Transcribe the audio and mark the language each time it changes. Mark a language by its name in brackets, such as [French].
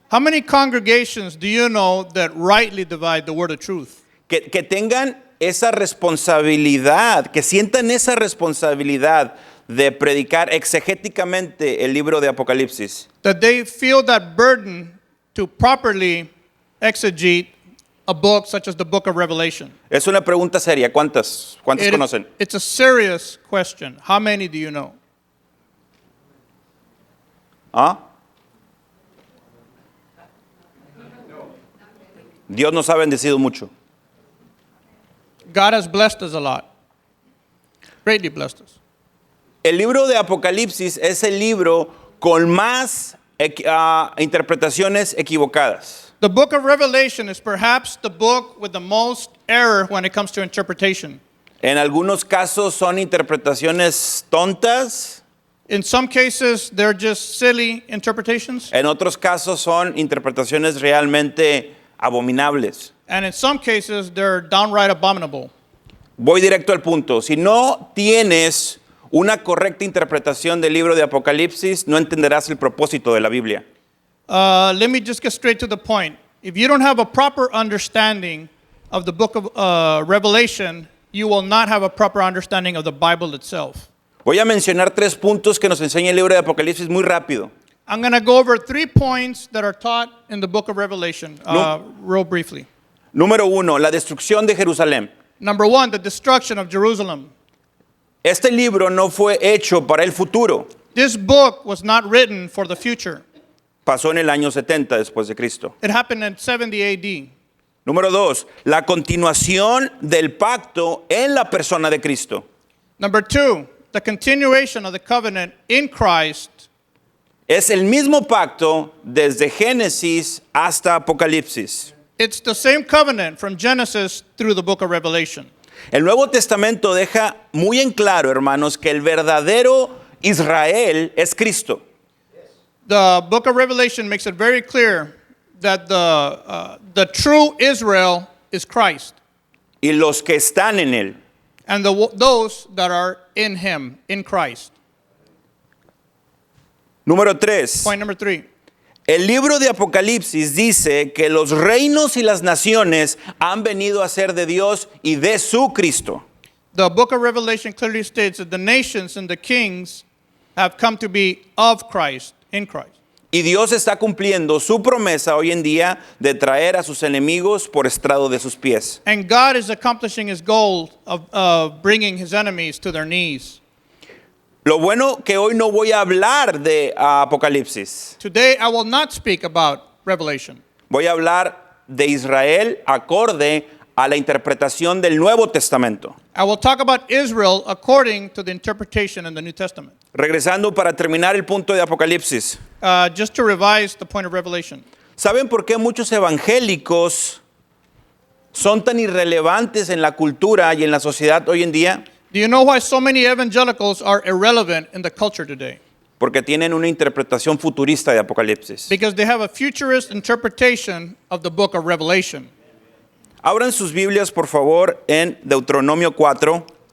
[English] How many congregations do you know that rightly divide the word of truth? [Spanish] Que tengan esa responsabilidad, que sientan esa responsabilidad de predicar exegéticamente el libro de Apocalipsis. [English] That they feel that burden to properly exegete a book such as the book of Revelation. [Spanish] Es una pregunta seria. ¿Cuántas conocen? [English] It's a serious question. How many do you know? [Spanish] Dios nos ha bendecido mucho. [English] God has blessed us a lot. Greatly blessed us. [Spanish] El libro de Apocalipsis es el libro con más interpretaciones equivocadas. [English] The book of Revelation is perhaps the book with the most error when it comes to interpretation. [Spanish] En algunos casos son interpretaciones tontas. [English] In some cases, they're just silly interpretations. [Spanish] En otros casos son interpretaciones realmente abominables. [English] And in some cases, they're downright abominable. [Spanish] Voy directo al punto. Si no tienes una correcta interpretación del libro de Apocalipsis, no entenderás el propósito de la Biblia. [English] Let me just get straight to the point. If you don't have a proper understanding of the book of Revelation, you will not have a proper understanding of the Bible itself. [Spanish] Voy a mencionar 3 puntos que nos enseña el libro de Apocalipsis muy rápido. [English] I'm going to go over 3 points that are taught in the book of Revelation real briefly. [Spanish] Número 1, la destrucción de Jerusalén. [English] Number 1, the destruction of Jerusalem. [Spanish] Este libro no fue hecho para el futuro. [English] This book was not written for the future. [Spanish] Pasó en el año 70 después de Cristo. [English] It happened in 70 AD. [Spanish] Número 2, la continuación del pacto en la persona de Cristo. [English] Number 2, the continuation of the covenant in Christ. [Spanish] Es el mismo pacto desde Génesis hasta Apocalipsis. [English] It's the same covenant from Genesis through the book of Revelation. [Spanish] El Nuevo Testamento deja muy en claro, hermanos, que el verdadero Israel es Cristo. [English] The book of Revelation makes it very clear that the true Israel is Christ. [Spanish] Y los que están en él. [English] And those that are in him, in Christ. [Spanish] Número 3. [English] Point number 3. [Spanish] El libro de Apocalipsis dice que los reinos y las naciones han venido a ser de Dios y de su Cristo. [English] The book of Revelation clearly states that the nations and the kings have come to be of Christ, in Christ. [Spanish] Y Dios está cumpliendo su promesa hoy en día de traer a sus enemigos por estrado de sus pies. [English] And God is accomplishing his goal of bringing his enemies to their knees. [Spanish] Lo bueno que hoy no voy a hablar de Apocalipsis. [English] Today, I will not speak about Revelation. [Spanish] Voy a hablar de Israel acorde a la interpretación del Nuevo Testamento. [English] I will talk about Israel according to the interpretation in the New Testament. [Spanish] Regresando para terminar el punto de Apocalipsis. [English] Just to revise the point of Revelation. [Spanish] ¿Saben por qué muchos evangélicos son tan irrelevantes en la cultura y en la sociedad hoy en día? [English] Do you know why so many evangelicals are irrelevant in the culture today? [Spanish] Porque tienen una interpretación futurista de Apocalipsis. [English] Because they have a futurist interpretation of the book of Revelation. [Spanish] Abran sus Biblias, por favor, en Deuteronomio 4.